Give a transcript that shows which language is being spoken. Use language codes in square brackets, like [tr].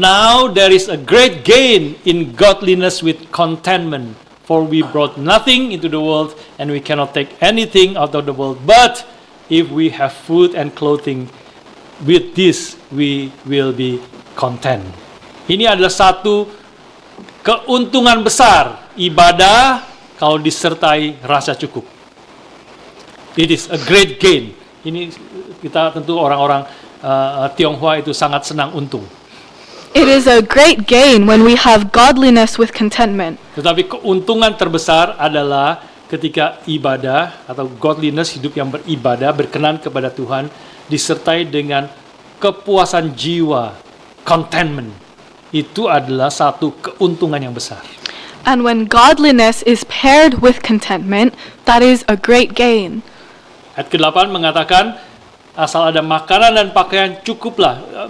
[en] Now there is a great gain in godliness with contentment, for we brought nothing into the world and we cannot take anything out of the world. But if we have food and clothing, with this we will be content. [id] Ini adalah satu keuntungan besar ibadah kalau disertai rasa cukup. [en] It is a great gain. [id] Ini kita tentu orang-orang Tionghoa itu sangat senang untung. [en] it is a great gain when we have godliness with contentment. [id] Tetapi keuntungan terbesar adalah ketika ibadah atau godliness, hidup yang beribadah, berkenan kepada Tuhan, disertai dengan kepuasan jiwa, contentment. Itu adalah satu keuntungan yang besar. [en] And when godliness is paired with contentment, that is a great gain. [id] Ayat ke-8 mengatakan, asal ada makanan dan pakaian cukuplah.